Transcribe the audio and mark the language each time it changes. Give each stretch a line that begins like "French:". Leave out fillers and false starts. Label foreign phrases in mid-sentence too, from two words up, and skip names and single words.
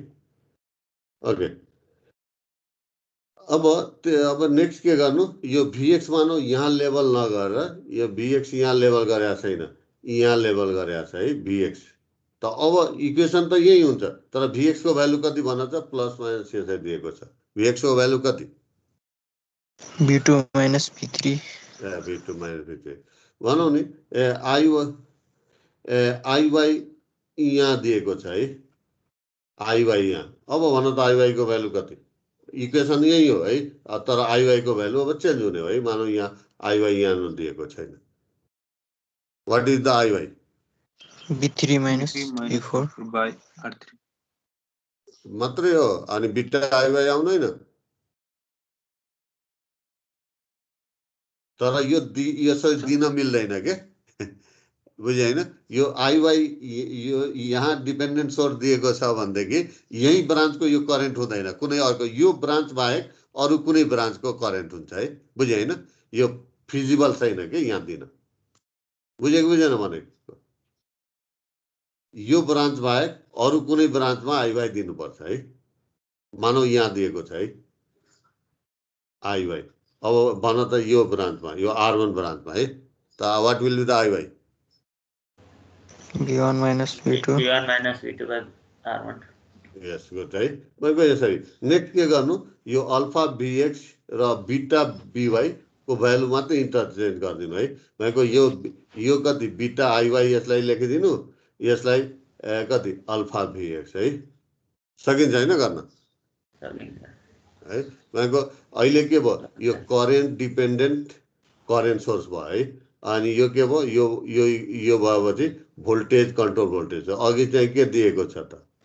Nepali: ओके, अब नेक्स्ट के गर्नु? यो Vx मानौ यहाँ लेभल नगरेर यो Vx यहाँ लेभल गरेको छैन, यहाँ लेभल गरेको छ है Vx। त अब इक्वेसन त यही हुन्छ, तर Vx को भ्यालु कति भन त? प्लस माइनस यसरी दिएको छ। Vx को भ्यालु कति?
English: V2 minus V3. V2 minus V3
Nepali: भनौँ नि। IY यहाँ दिएको छ है, IY यहाँ। अब भन त IY को भ्यालु कति? इक्वेसन यही हो है, तर IY को भ्यालु अब चेन्ज हुने हो है। मानौ यहाँ IY यहाँ दिएको छैन।
English: What is the IY? B3 minus B3 minus B4. B4 by R3.
Nepali: मात्रै हो अनि बिटा आइवाई आउँदैन तर यो यसरी दिन मिल्दैन के बुझ्यो हैन यो आइवाई यो यहाँ
English: dependent source
Nepali: दिएको छ भनेदेखि यही ब्रान्चको यो करेन्ट हुँदैन कुनै अर्को यो ब्रान्च बाहेक अरू कुनै ब्रान्चको करेन्ट हुन्छ है बुझ्यो हैन यो फिजिबल छैन के यहाँ दिन बुझेको बुझेन भनेको यो ब्रान्च बाहेक अरू कुनै ब्रान्चमा आइवाई दिनुपर्छ है मानौ यहाँ दिएको छ है आइवाई अब भन त यो ब्रान्चमा यो R1 ब्रान्चमा है त
English: what will be the IY B1 minus B2. B1 minus B2 by R1. yes good
Nepali: है मैले यसरी नेक्स्ट के गर्नु यो अल्फा बीएक्स र बीटा बीवाई को भ्यालु मात्रै इन्टरचेन्ज गरिदिनु है भनेको यो कति बीटा आइवाई यसलाई लेखिदिनु यसलाई कति अल्फा बीएक्स है सकिन्छ हैन गर्न है भनेको अहिले के भयो यो
English: current dependent current source
Nepali: भयो है अनि यो के भयो यो भएपछि
English: voltage control voltage
Nepali: अघि चाहिँ के दिएको छ त